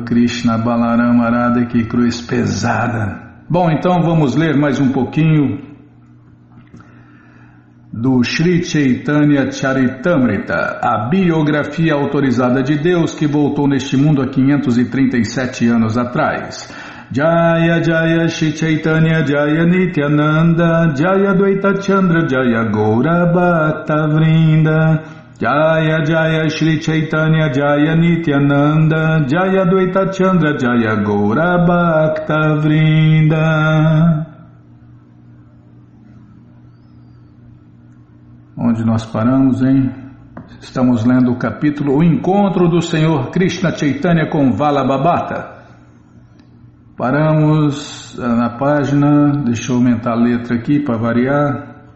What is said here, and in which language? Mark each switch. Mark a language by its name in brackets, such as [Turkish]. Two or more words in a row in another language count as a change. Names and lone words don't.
[Portuguese] Krishna Balarama Arada, que cruz pesada. Bom, então vamos ler mais um pouquinho do Sri Chaitanya Charitamrita, a biografia autorizada de Deus que voltou neste mundo há 537 anos atrás. [Sanskrit] जय जय श्री चैतन्य जय नित्यानन्द जय द्वैत चन्द्र जय गौर भक्त वृन्द जय जय श्री चैतन्य जय नित्यानन्द जय द्वैत चन्द्र जय गौर भक्त वृन्द. [Portuguese] Onde nós paramos, hein? Estamos lendo o capítulo O Encontro do Senhor Krishna Chaitanya com Vallabhabhata. Paramos na página, deixa eu aumentar a letra aqui para variar.